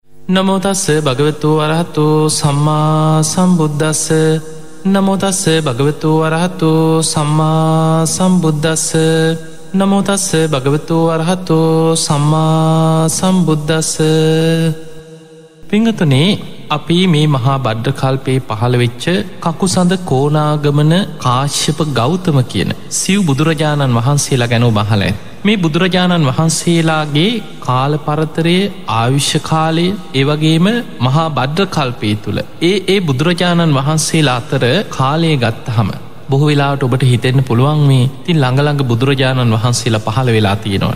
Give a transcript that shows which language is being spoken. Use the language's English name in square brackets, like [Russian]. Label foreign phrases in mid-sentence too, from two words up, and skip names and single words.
[Pali] නමෝ තස්ස භගවතු වරහතෝ සම්මා සම්බුද්දස්ස. නමෝ තස්ස භගවතු වරහතෝ සම්මා සම්බුද්දස්ස. නමෝ තස්ස භගවතු වරහතෝ සම්මා සම්බුද්දස්ස. [Sinhala] පිංගතුනේ අපි මේ මහා බද්ද කල්පේ පහළ වෙච්ච කකුසඳ කෝණාගමන කාශ්‍යප ගෞතම කියන සිව් බුදුරජාණන් වහන්සේලා ගැන බහලා මේ බුදුරජාණන් වහන්සේලාගේ කාල පරතරයේ ආයුෂ කාලය ඒ වගේම මහා බද්ද කල්පේ තුල ඒ බුදුරජාණන් වහන්සේලා අතර කාලය ගත්තහම බොහෝ වෙලාවට ඔබට හිතෙන්න පුළුවන් මේ ඉතින් ළඟ ළඟ බුදුරජාණන් වහන්සේලා පහළ වෙලා තියෙනවා.